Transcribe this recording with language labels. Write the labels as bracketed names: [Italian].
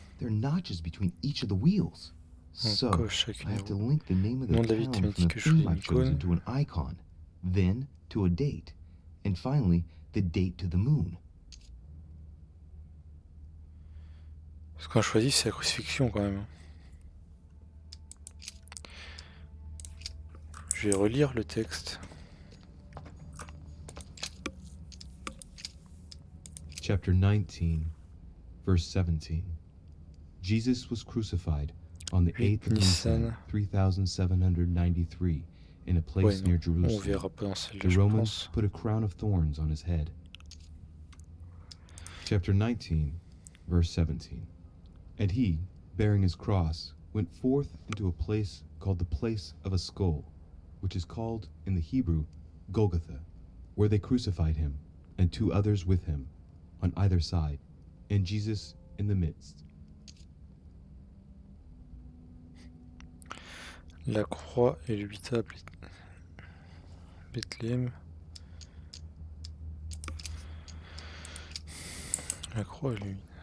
[English] There are notches between each of the wheels. So, I have to link the name of the town from the theme I've chosen to an icon, then to a date, and finally the date to the moon. [French] Ce qu'on a choisi, c'est la crucifixion quand même. Je vais relire le texte. [English] Chapter 19, verse 17. Jesus was crucified on the 8th of Nisan, 3793, in a place near Jerusalem. The Romans put a crown of thorns on his head. Chapter 19, verse 17. And he, bearing his cross, went forth into a place called the place of a skull, which is called in the Hebrew Golgotha, where they crucified him, and 2 others with him, on either side, and Jesus in the midst. [French] La croix et l'huître à Bethléem. La croix et l'huître.